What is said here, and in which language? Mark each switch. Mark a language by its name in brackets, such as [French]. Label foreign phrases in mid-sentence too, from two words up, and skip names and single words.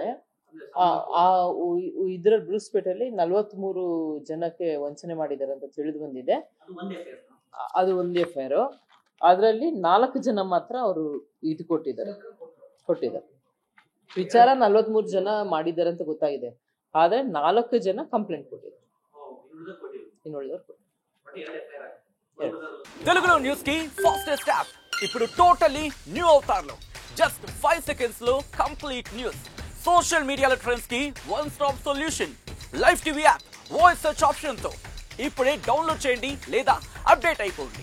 [Kannada] ಇದ್ರಲ್ಲಿ ಬ್ರೂಸ್ಪೇಟೆಯಲ್ಲಿ 43 ಜನಕ್ಕೆ ವಂಚನೆ ಮಾಡಿದ್ದಾರೆ ಅಂತ ತಿಳಿದು ಬಂದಿದೆ. ಅದು ಒಂದು FIR. ಅದರಲ್ಲಿ 4 ಜನ ಮಾತ್ರ ಅವರು ಇದು ಕೊಟ್ಟಿದ್ದಾರೆ. ವಿಚಾರ 43 ಜನ ಮಾಡಿದ್ದಾರೆ ಅಂತ ಗೊತ್ತಾಗಿದೆ. ಆದ್ರೆ 4 ಜನ ಕಂಪ್ಲೇಂಟ್ ಕೊಟ್ಟಿದ್ದಾರೆ. [Telugu] తెలుగులో న్యూస్ కి [English] fastest app [Telugu] ఇప్పుడు [English] totally new [Telugu] అవుతారులో [English] just 5 seconds [Telugu] లో [English] complete news. social media trends [Telugu] కి [English] one stop solution. live TV app voice search option [Telugu] తో ఇప్పుడే డౌన్లోడ్ చేయండి లేదా అప్డేట్ అయిపోండి.